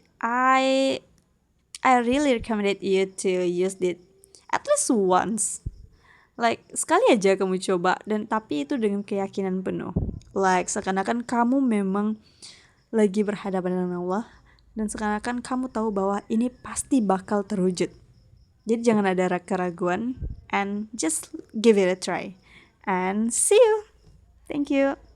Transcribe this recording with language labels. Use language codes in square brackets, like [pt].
[en] I really recommend you to use it at least once. [id] Like sekali aja kamu coba, dan tapi itu dengan keyakinan penuh. Like seakan-akan kamu memang lagi berhadapan dengan Allah, dan seakan-akan kamu tahu bahwa ini pasti bakal terwujud. Jadi jangan ada keraguan, [en] and just give it a try. And see you. Thank you.